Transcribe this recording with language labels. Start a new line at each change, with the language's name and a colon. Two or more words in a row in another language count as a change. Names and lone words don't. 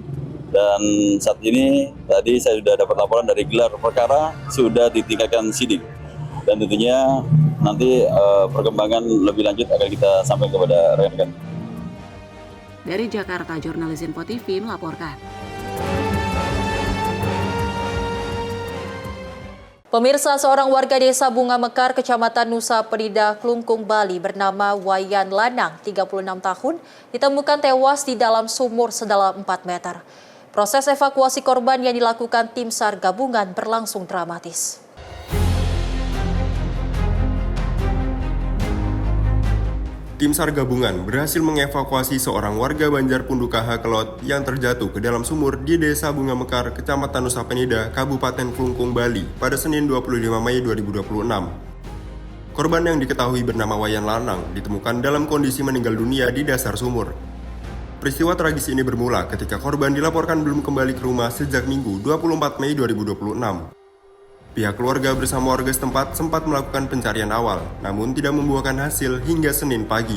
Indonesian: Dan saat ini tadi saya sudah dapat laporan dari gelar perkara sudah ditingkatkan sidik. Dan tentunya nanti perkembangan lebih lanjut akan kita sampaikan kepada rekan-rekan. Dari Jakarta, jurnalis Info TV melaporkan. Pemirsa, seorang warga desa Bunga Mekar, Kecamatan Nusa Penida, Klungkung, Bali bernama Wayan Lanang, 36 tahun, ditemukan tewas di dalam sumur sedalam 4 meter. Proses evakuasi korban yang dilakukan tim SAR gabungan berlangsung dramatis. Tim SAR gabungan berhasil mengevakuasi seorang warga Banjarpunduk KH Kelot yang terjatuh ke dalam sumur di Desa Bunga Mekar, Kecamatan Nusa Penida, Kabupaten Klungkung, Bali pada Senin 25 Mei 2026. Korban yang diketahui bernama Wayan Lanang ditemukan dalam kondisi meninggal dunia di dasar sumur. Peristiwa tragis ini bermula ketika korban dilaporkan belum kembali ke rumah sejak Minggu 24 Mei 2026. Pihak keluarga bersama warga setempat sempat melakukan pencarian awal, namun tidak membuahkan hasil hingga Senin pagi.